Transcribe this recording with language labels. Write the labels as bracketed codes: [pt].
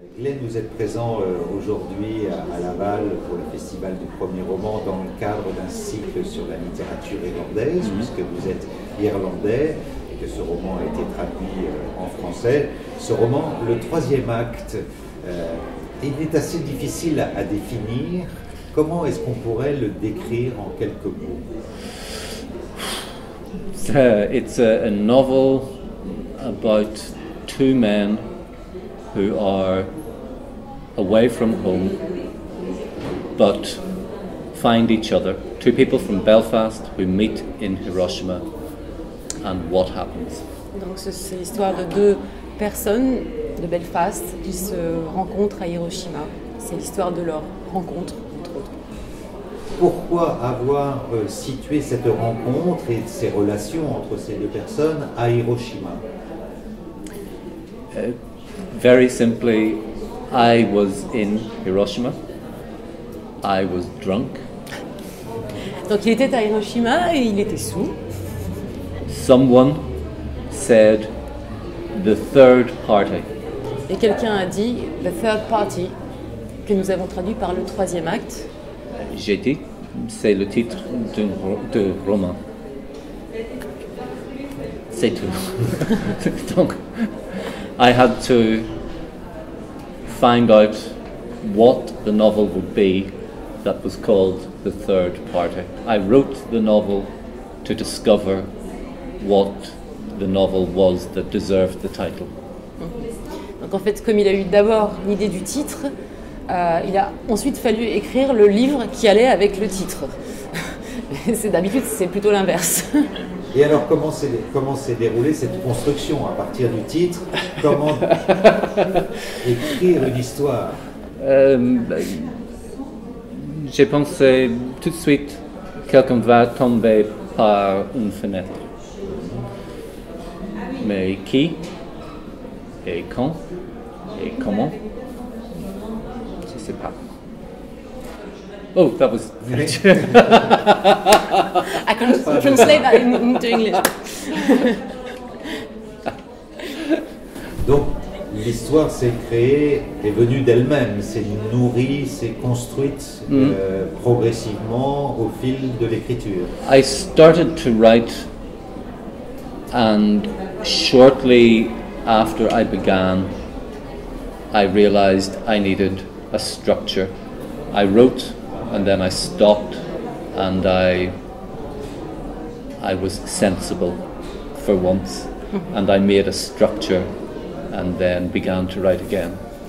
[fr] Glenn, vous êtes présent aujourd'hui à Laval pour le Festival du premier roman dans le cadre d'un cycle sur la littérature irlandaise, puisque vous êtes irlandais et que ce roman a été traduit en français. Ce roman, le troisième acte, il est assez difficile à définir. Comment est-ce qu'on pourrait le décrire en quelques mots? [en] It's a novel about two men who are away from home but find each other. Two people from Belfast who meet in Hiroshima, and what happens? [fr] Donc c'est l'histoire de deux personnes de Belfast qui se rencontrent à Hiroshima. C'est l'histoire de leur rencontre, entre autres. Pourquoi avoir situé cette rencontre et ces relations entre ces deux personnes à Hiroshima? [en] Very simply, I was in Hiroshima. I was drunk. [fr] Donc il était à Hiroshima et il était saoul. [en] Someone said the third party. [fr] Et quelqu'un a dit « the third party », que nous avons traduit par le troisième acte. J'ai dit, c'est le titre de roman. C'est tout. [en] Donc, I had to find out what the novel would be that was called The Third Party. I wrote the novel to discover what the novel was that deserved the title. [fr] Donc en fait, comme il a eu d'abord l'idée du titre, il a ensuite fallu écrire le livre qui allait avec le titre. D'habitude, c'est plutôt l'inverse. Et alors, comment s'est déroulée cette construction à partir du titre? Comment écrire une histoire? J'ai pensé tout de suite, quelqu'un va tomber par une fenêtre. Mais qui? Et quand? Et comment? Je ne sais pas. [en] Oh, that was... I can translate that into English. [fr] Donc, l'histoire s'est créée, est venue d'elle-même, s'est nourrie, s'est construite progressivement au fil de l'écriture. [en] I started to write, and shortly after I began, I realized I needed a structure. I wrote, and then I stopped, and I was sensible for once, and I made a structure, and then began to write again.